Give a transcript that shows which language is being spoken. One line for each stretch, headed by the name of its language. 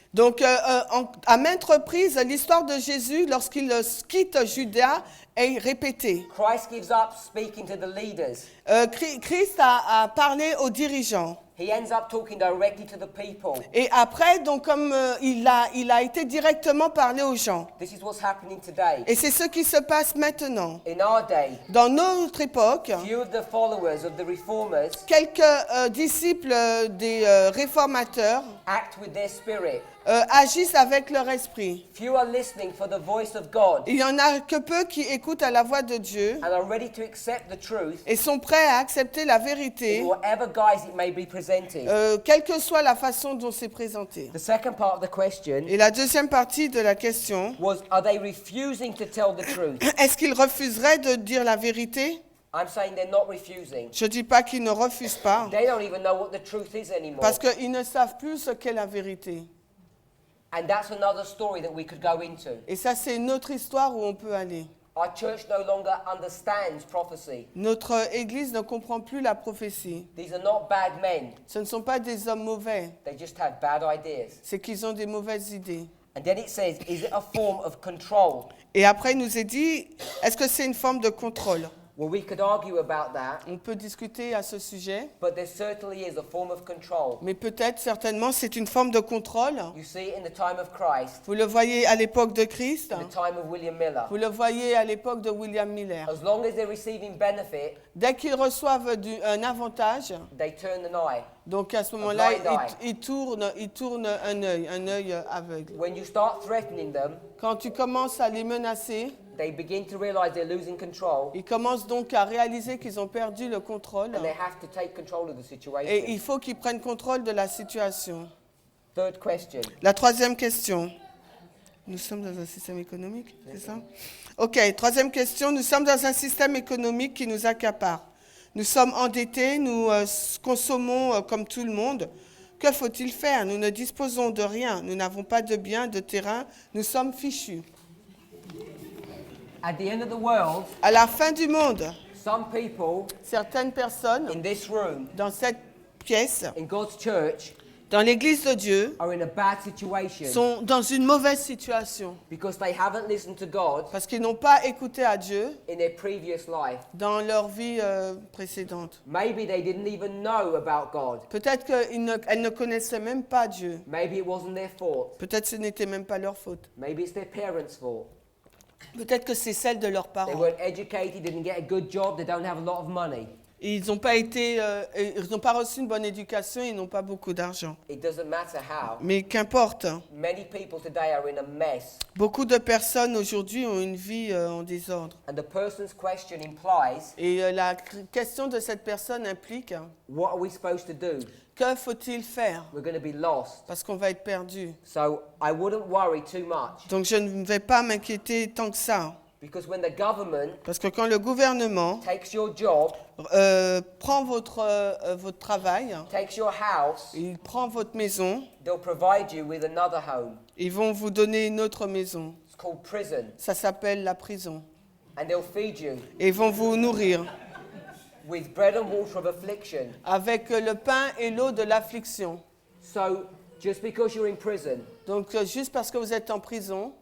French: Donc, à maintes reprises, l'histoire de Jésus, lorsqu'il quitte Juda, est répétée.
English: Christ gives up speaking to the leaders.
French: Christ a parlé aux dirigeants.
English: He ends up talking directly to the people.
French: Et après, donc, comme il a été directement parlé aux gens.
English: This is what's happening today.
French: Et c'est ce qui se passe maintenant.
English: In our day,
French: Dans notre époque,
English: few of the followers of the reformers
French: quelques disciples des réformateurs
English: act with their spirit.
French: agissent avec leur esprit.
English: Few are listening for the voice of God
French: Il y en a que peu qui écoutent à la voix de Dieu
English: and are ready to accept the truth
French: et sont prêts à accepter la
English: in
French: vérité,
English: whatever guise it may be presented.
French: quelle que soit la façon dont c'est présenté.
English: The second part of the question
French: Et la deuxième partie de la question,
English: was, are they refusing to tell the truth?
French: est-ce qu'ils refuseraient de dire la vérité?
English: I'm saying they're not refusing.
French: Je ne dis pas qu'ils ne refusent pas,
English: They don't even know what the truth is anymore.
French: parce qu'ils ne savent plus ce qu'est la vérité.
English: And that's another story that we could go into.
French: Et ça, c'est une autre histoire où on peut aller.
English: Our church no longer understands prophecy.
French: Notre Église ne comprend plus la prophétie.
English: These are not bad men.
French: Ce ne sont pas des hommes mauvais,
English: They just have bad ideas.
French: c'est qu'ils ont des mauvaises idées.
English: And then it says, is it a form of control?
French: Et après, il nous est dit, est-ce que c'est une forme de contrôle?
English: Well, we could argue about that,
French: On peut discuter à ce sujet,
English: but there certainly is a form of control.
French: mais peut-être, certainement, c'est une forme de contrôle.
English: You see it in the time of Christ,
French: Vous le voyez à l'époque de Christ,
English: in the time of William Miller.
French: vous le voyez à l'époque de William Miller.
English: As long as they're receiving benefit,
French: Dès qu'ils reçoivent un avantage,
English: they turn an eye.
French: donc à ce moment-là,
English: blind eye.
French: ils tournent un œil aveugle.
English: When you start threatening them,
French: Quand tu commences à les menacer,
English: they begin to realize they're losing control,
French: ils commencent donc à réaliser qu'ils ont perdu le contrôle
English: and they have to take control of the
French: et
English: situation.
French: il faut qu'ils prennent contrôle de la situation.
English: Third question.
French: La troisième question. Nous sommes dans un système économique, c'est ça? Ok, troisième question. Nous sommes dans un système économique qui nous accapare. Nous sommes endettés, nous consommons comme tout le monde. Que faut-il faire? Nous ne disposons de rien. Nous n'avons pas de biens, de terrain. Nous sommes fichus.
English: At the end of the world,
French: À la fin du monde,
English: some people
French: certaines personnes
English: in this room,
French: dans cette pièce,
English: in God's church,
French: dans l'Église de Dieu,
English: are in a bad situation
French: sont dans une mauvaise situation
English: because they haven't listened to God
French: parce qu'ils n'ont pas écouté à Dieu
English: in their previous life.
French: dans leur vie précédente.
English: Maybe they didn't even know about God.
French: Peut-être qu'elles ne connaissaient même pas Dieu.
English: Maybe it wasn't their fault.
French: Peut-être que ce n'était même pas leur faute.
English: Maybe it's their parents' fault.
French: Peut-être que c'est celle de leurs
English: They
French: parents.
English: weren't educated, didn't get a good job, they don't have a lot of money.
French: Ils n'ont pas ils n'ont pas reçu une bonne éducation, ils n'ont pas beaucoup d'argent.
English: It doesn't matter how.
French: Mais qu'importe,
English: Many people today are in a mess,
French: beaucoup de personnes aujourd'hui ont une vie en désordre.
English: and the person's question implies,
French: Et la question de cette personne implique,
English: what are we supposed to do?
French: que faut-il faire?
English: We're going to be lost.
French: Parce qu'on va être perdu.
English: So I wouldn't worry too much,
French: Donc je ne vais pas m'inquiéter tant que ça.
English: because when the government
French: Parce que quand le gouvernement
English: takes your job,
French: prend votre travail,
English: takes your house,
French: il prend votre maison,
English: they'll provide you with another home.
French: ils vont vous donner une autre maison.
English: It's called prison,
French: Ça s'appelle la prison.
English: and they'll feed you
French: Et ils vont vous nourrir
English: with bread and water of affliction.
French: avec le pain et l'eau de l'affliction.
English: So just because you're in prison,
French: Donc juste parce que vous êtes en prison,